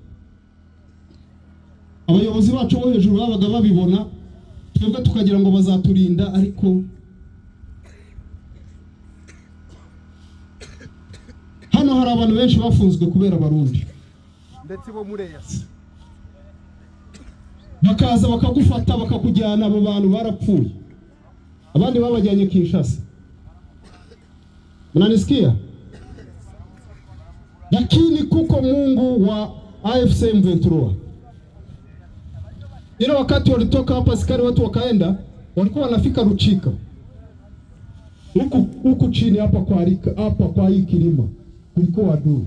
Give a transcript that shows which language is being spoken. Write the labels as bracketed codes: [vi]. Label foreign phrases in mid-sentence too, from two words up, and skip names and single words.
[rw] Abayobozi bacu bo hejuru babaga babibona, twebwe tukagira ngo bazaturinda, ariko hano hari abantu benshi bafunzwe kubera Abarundi, ndetse bo mureyasi bakaza bakagufata bakakujyana. Abo bantu barapfuye, abandi babajyanye Kinshasa. [sw] Mnanisikia? Lakini kuko Mungu wa AFC M23. Ile wakati walitoka hapa askari watu wakaenda, walikuwa wanafika Ruchika. Huku chini hapa kwa hii kilima kulikuwa adui.